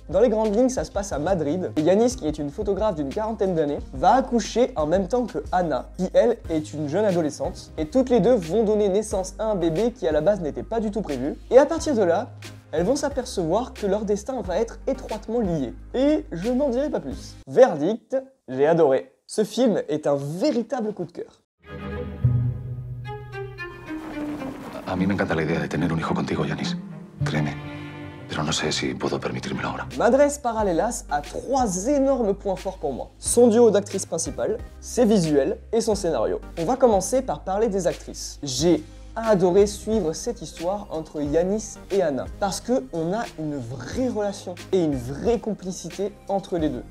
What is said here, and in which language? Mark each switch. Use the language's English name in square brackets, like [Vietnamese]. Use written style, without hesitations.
[French] Dans les grandes lignes, ça se passe à Madrid, et Yanis, qui est une photographe d'une 40aine d'années, va accoucher en même temps que Anna, qui elle est une jeune adolescente, et toutes les deux vont donner naissance à un bébé qui à la base n'était pas du tout prévu, et à partir de là, elles vont s'apercevoir que leur destin va être étroitement lié. Et je n'en dirai pas plus. Verdict, j'ai adoré. Ce film est un véritable coup de cœur. [Spanish] A mí me encanta la idea de tener un hijo contigo, Yanis. Créeme. Pero no sé si puedo permitírmelo ahora. [French] Madres Paralelas a 3 énormes points forts pour moi. Son duo d'actrices principales, ses visuels et son scénario. On va commencer par parler des actrices. J'ai adoré suivre cette histoire entre Yanis et Anna parce qu'on a une vraie relation et une vraie complicité entre les deux.